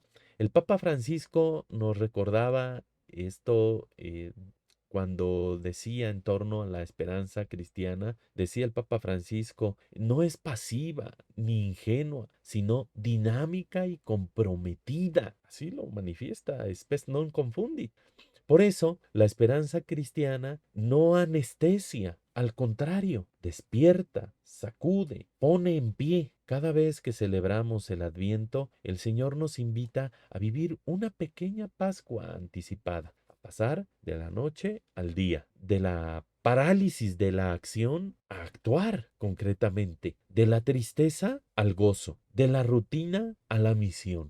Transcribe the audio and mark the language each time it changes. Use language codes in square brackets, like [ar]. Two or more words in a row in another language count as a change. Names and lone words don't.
[es] El Papa Francisco nos recordaba esto cuando decía en torno a la esperanza cristiana, decía el Papa Francisco, no es pasiva ni ingenua, sino dinámica y comprometida. Así lo manifiesta Spes non confundit. Por eso, la esperanza cristiana no anestesia, al contrario, despierta, sacude, pone en pie. Cada vez que celebramos el Adviento, el Señor nos invita a vivir una pequeña Pascua anticipada, a pasar de la noche al día, de la parálisis de la acción a actuar concretamente, de la tristeza al gozo, de la rutina a la misión.